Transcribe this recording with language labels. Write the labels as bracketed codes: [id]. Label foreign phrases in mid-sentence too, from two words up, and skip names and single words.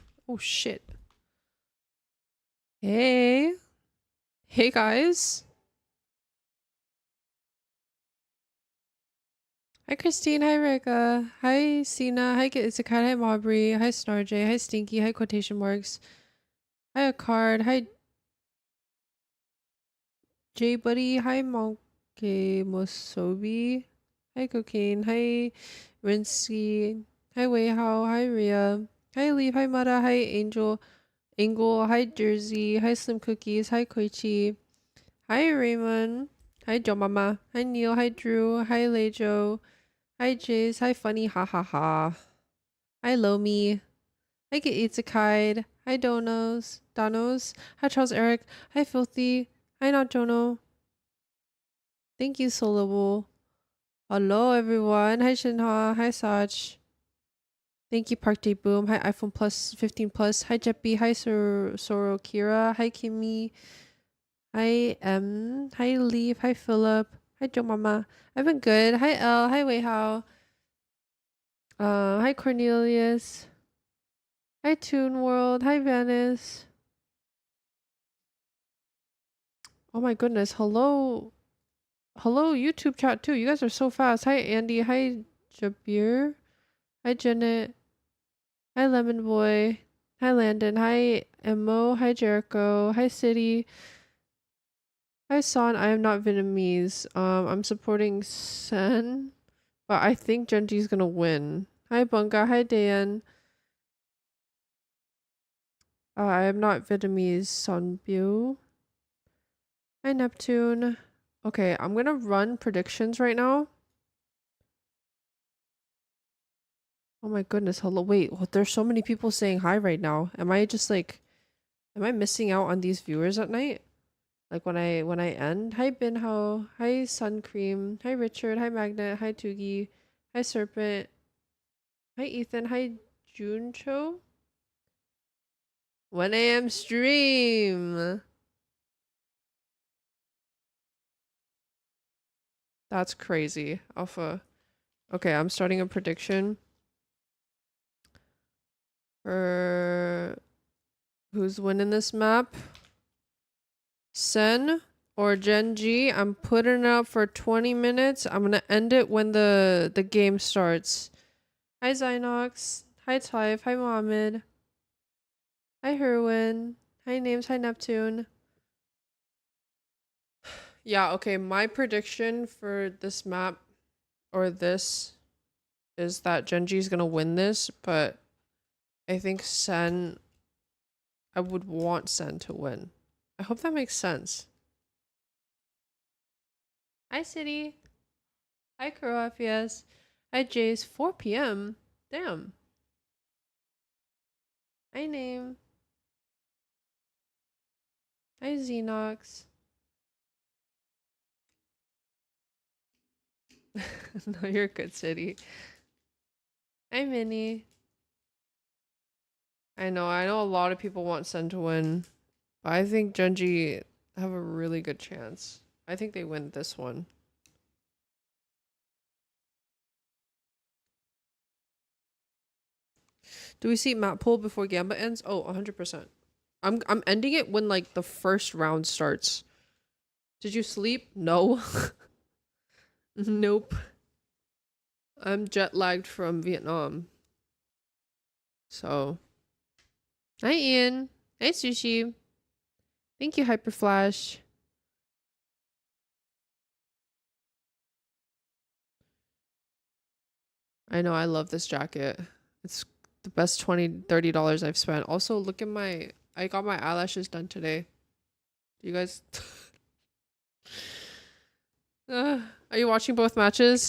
[en] Oh shit. Hey. Hey guys. Hi Christine, hi Rika, hi Sina, hi Izakai, hi Maubrey, hi Snarj, hi Stinky, hi Quotation Marks, hi Card, hi J Buddy, hi Monkey Mosobi, hi Cocaine, hi Rinsky, hi Weihao, hi Ria, hi Leaf, hi Mata, hi Angel, hi Jersey, hi Slim Cookies, hi Koichi, hi Raymond, hi Jo Mama, hi Neil, hi Drew, hi Lejo, hi Jace, hi Funny, ha ha ha, hi Lomi, hi Get Itzakide, hi Donos, hi Charles Eric, hi Filthy, hi Not Jono, thank you Solable, hello everyone, hi Shinha, hi Sach, thank you Park Day Boom, hi iPhone Plus 15 Plus, hi Jeppy, hi Soro Kira, hi Kimmy, hi hi Leaf, hi Philip, hi Jo Mama, I've been good, hi Elle, hi Weihao, hi Cornelius, hi Toon World, hi Venice. Oh my goodness, hello YouTube chat too. You guys are so fast. Hi Andy, hi Jabir, hi Janet, hi Lemon Boy, hi Landon, hi Emo, hi Jericho, hi City, hi Son. I am not Vietnamese. I'm supporting SEN, but I think Genji's gonna win. Hi Bunga, hi Dan. I am not Vietnamese. Son Bu. Hi Neptune. Okay, I'm gonna run predictions right now. Oh my goodness, hello. Wait, there's so many people saying hi right now. Am I just like, am I missing out on these viewers at night? Like when I end? Hi Binho, hi Sun Cream, hi Richard, hi Magnet, hi Tugi, hi Serpent, hi Ethan, hi Juncho. 1 a.m. stream. That's crazy. Alpha. Okay, I'm starting a prediction for who's winning this map. Sen or Genji. I'm putting it up for 20 minutes. I'm gonna end it when the game starts. Hi Zynox. Hi Type. Hi Mohammed. Hi Herwin. Hi Names. Hi Neptune. Yeah, okay. My prediction for this map or this is that Genji's gonna win this, but I think Sen, I would want Sen to win. I hope that makes sense. Hi City. Hi Kuro FES. Hi Jace. 4 p.m. Damn. Hi Name. Hi Xenox. No, you're good, City. Hi Minnie. I know a lot of people want Sen to win, but I think Genji have a really good chance. I think they win this one. Do we see map poll before Gamba ends? Oh, 100%. I'm ending it when like the first round starts. Did you sleep? No. Nope. I'm jet lagged from Vietnam. So, hi Ian. Hi Sushi. Thank you Hyperflash. I know I love this jacket. It's the best $20-$30 I've spent. Also, look at I got my eyelashes done today. You guys are you watching both matches?